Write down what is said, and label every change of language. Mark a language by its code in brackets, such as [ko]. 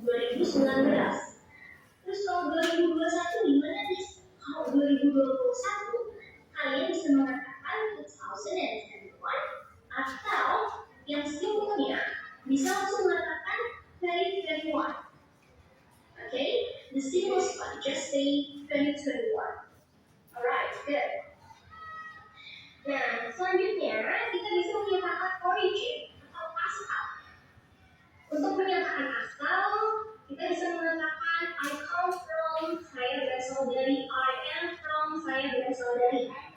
[id] 2019. Terus kalau 2021 gimana nih? Kalau 2021 kalian bisa mengatakan 2021 atau yang simpelnya bisa langsung mengatakan 2021. [en] Okay? The simplest one, just say 2021. Alright, good. [id] Nah, selanjutnya kita bisa menyatakan origin atau asal. Untuk menyatakan asal, kita bisa mengatakan [en] I come from, [id] saya berasal dari, [en] I am from, [id] saya berasal dari.